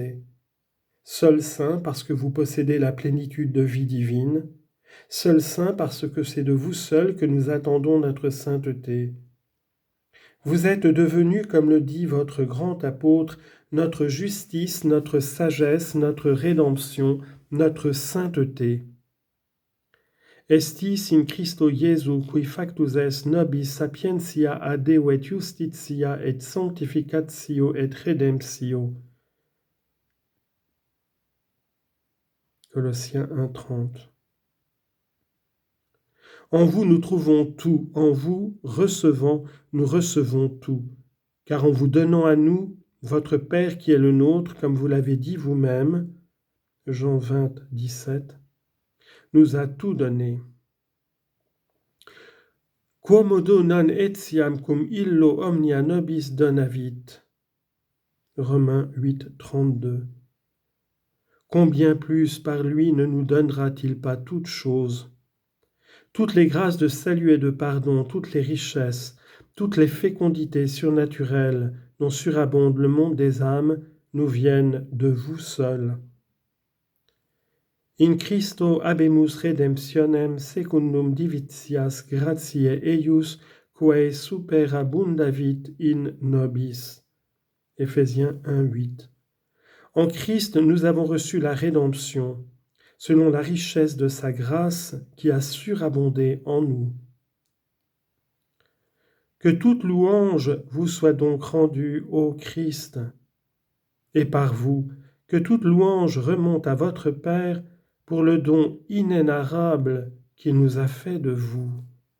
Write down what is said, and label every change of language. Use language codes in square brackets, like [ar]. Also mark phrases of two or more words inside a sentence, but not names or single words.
[fr] Seul saint parce que vous possédez la plénitude de vie divine, seul saint parce que c'est de vous seul que nous attendons notre sainteté. Vous êtes devenus, comme le dit votre grand apôtre, notre justice, notre sagesse, notre rédemption, notre sainteté. [la] Estis in Christo Iesu qui factus est nobis sapientia ad Deo et justitia et sanctificatio et redemptio. [fr] Colossiens 1,30. En vous nous trouvons tout, en vous nous recevons tout, car en vous donnant à nous, votre Père qui est le nôtre, comme vous l'avez dit vous-même, Jean 20, 17, nous a tout donné. [la] Quomodo non etiam cum illo omnia nobis donavit. [fr] Romains 8, 32. Combien plus par lui ne nous donnera-t-il pas toutes choses? Toutes les grâces de salut et de pardon, toutes les richesses, toutes les fécondités surnaturelles dont surabonde le monde des âmes nous viennent de vous seul. [la] In Christo habemus redemptionem secundum divitias gratiae eius quae superabundavit in nobis. [fr] Éphésiens 1, 8. En Christ, nous avons reçu la rédemption, selon la richesse de sa grâce qui a surabondé en nous. Que toute louange vous soit donc rendue, ô Christ, et par vous, que toute louange remonte à votre Père pour le don inénarrable qu'il nous a fait de vous.